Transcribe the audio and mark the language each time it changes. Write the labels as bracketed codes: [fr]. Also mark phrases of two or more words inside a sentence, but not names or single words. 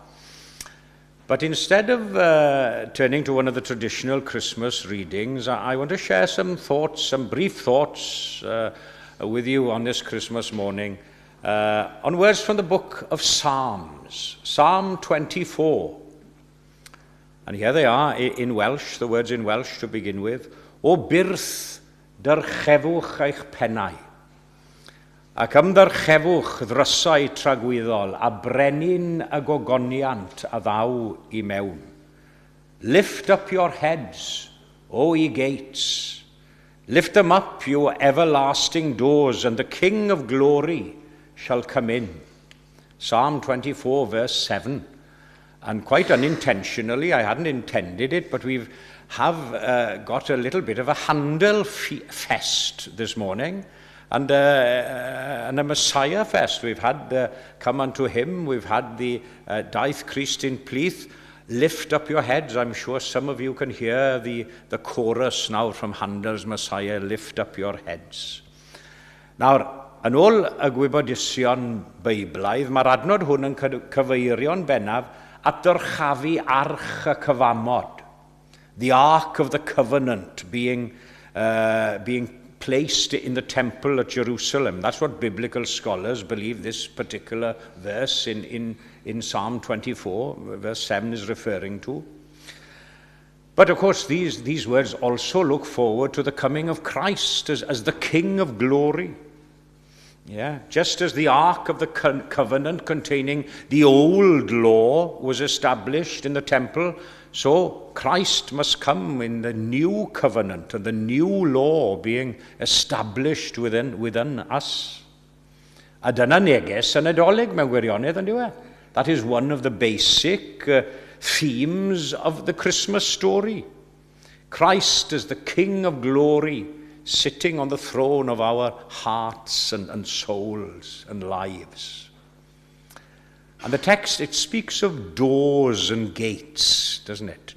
[en] But instead of turning to one of the traditional Christmas readings, I want to share some thoughts, some brief thoughts with you on this Christmas morning on words from the book of Psalms, Psalm 24. And here they are in Welsh, the words in Welsh to begin with. [cy] O byrth dyrchefwch eich pennau, ac ymdyrchefwch ddrysau tragwyddol, a brenin y gogoniant a ddaw I mewn. [en] Lift up your heads, O ye gates. Lift them up, you everlasting doors, and the King of glory shall come in. Psalm 24, verse 7. And quite unintentionally, I hadn't intended it, but we have got a little bit of a Handel fest this morning, and a Messiah fest. We've had Come Unto Him, we've had the Daeth Christ in Plith, Lift Up Your Heads. I'm sure some of you can hear the chorus now from Handel's Messiah, Lift Up Your Heads. [cy] Nawr, yn ôl y gwybodaethau Beiblaidd, mae'r adnod hwn yn cyfeirio'n bennaf at dyrchafu arch y cyfamod, [en] the Ark of the Covenant being placed in the temple at Jerusalem. That's what biblical scholars believe this particular verse in Psalm 24, verse 7 is referring to. But of course, these words also look forward to the coming of Christ as the King of glory. Yeah, just as the Ark of the Covenant containing the old law was established in the temple, so Christ must come in the new covenant and the new law being established within us. [cy] A dyna neges yn Addoliad mewn gwirionedd, yn diwedd. [en] That is one of the basic themes of the Christmas story. Christ as the King of glory, sitting on the throne of our hearts and souls and lives. And the text, it speaks of doors and gates, doesn't it?